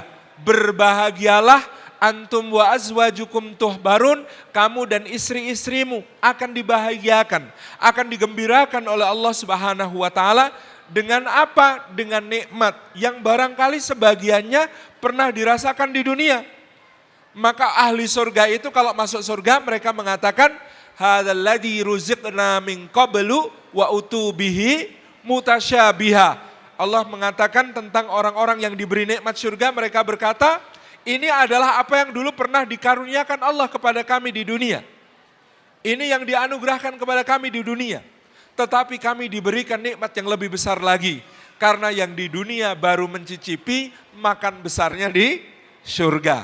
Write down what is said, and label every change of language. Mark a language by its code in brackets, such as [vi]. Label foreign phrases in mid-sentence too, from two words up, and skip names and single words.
[id] Berbahagialah [ar] أنتم وأزواجكم تحبرون, [id] kamu dan istri-istrimu akan dibahagiakan, akan digembirakan oleh [ar] الله سبحانه وتعالى. [id] Dengan apa? Dengan nikmat yang barangkali sebagiannya pernah dirasakan di dunia. Maka ahli surga itu kalau masuk surga mereka mengatakan, [ar] هذا الذي رزقنا من قبل وأتوا به متشابها. [id] Allah mengatakan tentang orang-orang yang diberi nikmat surga, mereka berkata, ini adalah apa yang dulu pernah dikaruniakan Allah kepada kami di dunia. Ini yang dianugerahkan kepada kami di dunia. Tetapi kami diberikan nikmat yang lebih besar lagi. Karena yang di dunia baru mencicipi makan besarnya di surga.